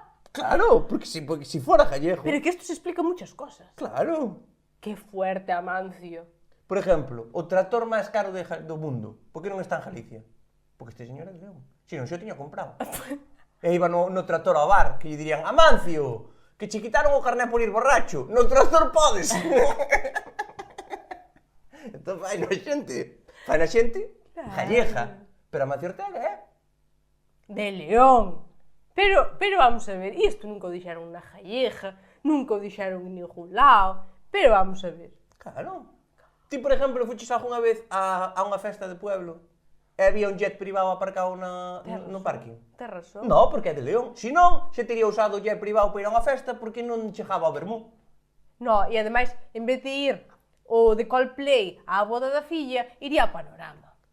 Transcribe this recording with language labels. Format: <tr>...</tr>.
<es>Claro, porque si fuera gallego. Pero que esto se explica muchas cosas. Claro. Que fuerte, Amancio.</es> <gl>Por exemplo, o tractor máis caro do mundo, por que non está en Galicia? Porque este señor é de León. Si non, xo tiña comprado. E iba no tractor ao bar, que lle dirían, Amancio, que che quitaron o carné por ir borracho. No tractor podes. Entón fai na xente. Gallega. Pero Amancio Ortega, De León. Pero vamos a ver, isto nunca o dixeron na gallega, nunca o dixeron en ningún lado, pero vamos a ver. Claro. Ti, por exemplo, fuches algunha vez a unha festa de pueblo e había un jet privado aparcado no parking? Tes razón. No, porque é de León. Si non, se tería usado o jet privado para ir a unha festa porque non chegaba ao Bermú. No, e ademais, en vez de ir o de Coldplay á boda da filla, iría a Panorama.</gl>